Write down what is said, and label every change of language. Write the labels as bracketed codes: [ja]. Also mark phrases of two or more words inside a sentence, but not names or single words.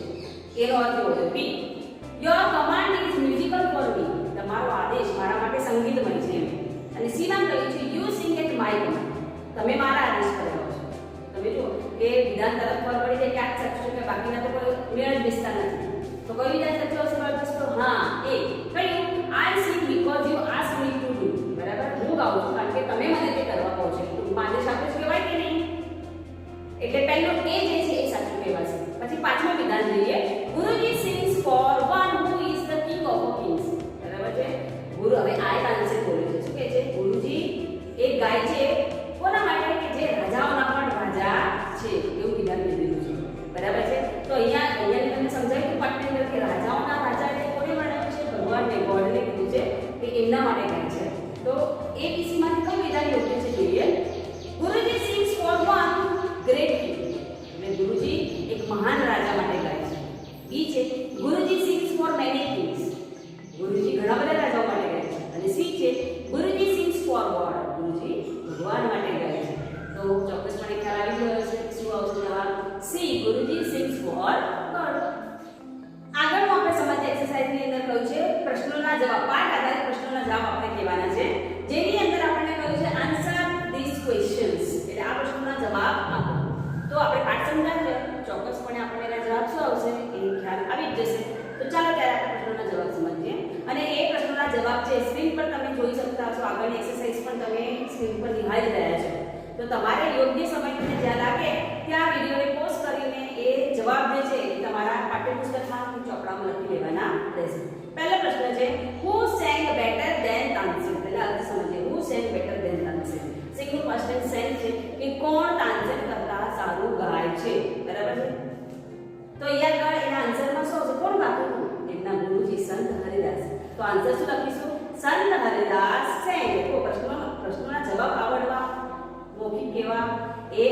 [gu] એનો અર્થ એવો છે. B. [en] Your command is musical for me. [gu] તમારો આદેશ મારા માટે સંગીતમય છે એમ. અને C માં કહ્યું છે [en] you sing at my command. [gu] તમે મારા આદેશ પર ગાઓ છો. તમે જુઓ કે વિધાન તરફ ખબર પડી જાય કે આ સાચું છે કે બાકીના તો કોઈ મેળ જ બેસતા નથી. તો કયું વિધાન સાચું હશે બાળ દોસ્તો? હા, એ કયું? [en] I sing because you ask me to do. [gu] બરાબર, હું ગાઉં છું કારણ કે તમે મને તે કરવા કહો છો. ટૂંકમાં આદેશ આપ્યો છે, કહેવાય કે નહીં? એટલે પહેલું એ જે છે એ સાચું કહેવાશે. પછી પાંચમું વિધાન જોઈએ. [en] ગુરુજી sings for one who is the king of kings. [gu] બરાબર છે? ગુરુ, હવે આ તાનસેન બોલે છે. શું કહે છે? ગુરુજી એક ગાય છે કોના માટે? કે જે રાજાઓના પણ રાજા છે. એવું વિધાન કીધેલું છે. બરાબર છે? તો અહીંયા તમને સમજાયું પાટનગર કે રાજાઓના રાજા એટલે કોને વર્ણવ્યું છે? ભગવાનને, ગોડને કીધું છે કે એમના માટે ગાય છે. તો A B C માંથી કયું વિધાન યોગ્ય છે જોઈએ. ગુરુજી [en] sings for one great king. [gu] એટલે ગુરુજી એક મહાન રાજા માટે ગાય છે. [en] B છે ગુરુજી sings for many kings. [gu] ગુરુજી ઘણા બધા રાજાઓ માટે ગાય છે. [en] અને C છે ગુરુજી sings for God. [gu] ગુરુજી ભગવાન માટે ગાય છે. તો ચોક્કસપણે ખ્યાલ આવી ગયો હશે કે શું આવશે જવાબ? [en] C. ગુરુજી sings for God. [gu] આગળનું આપણે સમજ એક્સરસાઇઝની અંદર કહ્યું છે પ્રશ્નોના જવાબ, પાઠ આધારિત પ્રશ્નોના જવાબ આપણે કહેવાના છે. જેની અંદર આપણને કહ્યું છે [en] answer this questions. [gu] એટલે આ પ્રશ્નોના જવાબ આપો. તો આપણે પાઠ સમજાવીએ ચોક્કસપણે આપણને એના જવાબ શું આવશે એ ખ્યાલ આવી જ જશે. તો ચાલો ત્યારે આપણે પ્રશ્નોના જવાબ સમજીએ. અને એ પ્રશ્નોના જવાબ છે સ્ક્રીન પર તમે જોઈ શકતા છો. આગળની એક્સરસાઇઝ પણ તમે સ્ક્રીન પર નિહાળી રહ્યા છો. તો તમારે યોગ્ય સમય તમને જ્યાં લાગે ત્યાં વિડીયોને પોઝ કરીને એ જવાબ જે છે એ તમારા પાઠ્યપુસ્તકમાં ચોપડામાં લખી લેવાના રહેશે. પહેલો પ્રશ્ન છે [en] who sang better than [gu] તાનસેન. પહેલા અર્થ સમજીએ. [en] who sang better than તાનસેન. sing first time sense [gu] છે કે કોણ તાનસેન કરતા સારું ગાય છે. બરાબર છે? તો અહીંયા આગળ એના આન્સરમાં શું આવશે? કોણ ગાતું હતું? એમના ગુરુજી સંત હરિદાસ. તો આન્સર શું લખીશું? સંત હરિદાસ sang. તો પ્રશ્નોના જવાબ આવડવા, મૌખિક કેવા